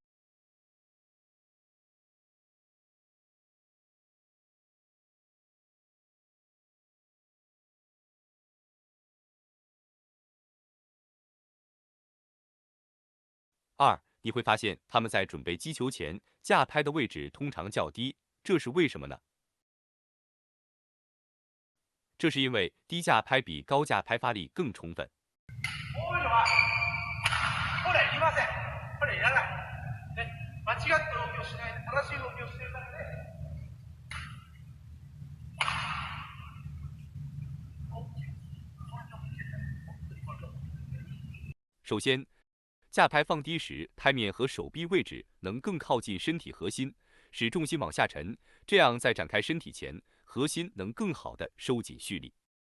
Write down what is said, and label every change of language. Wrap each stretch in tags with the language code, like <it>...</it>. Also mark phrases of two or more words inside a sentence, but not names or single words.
<zh>二，你会发现他们在准备击球前架拍的位置通常较低，这是为什么呢？这是因为低架拍比高架拍发力更充分。</zh> <ja>ほら、いりません。これいらない。ね、間違った動きをしないで正しい動きをしているだけで。</ja> <zh>首先，架拍放低时，拍面和手臂位置能更靠近身体核心，使重心往下沉，这样在展开身体前，核心能更好的收紧蓄力。</zh>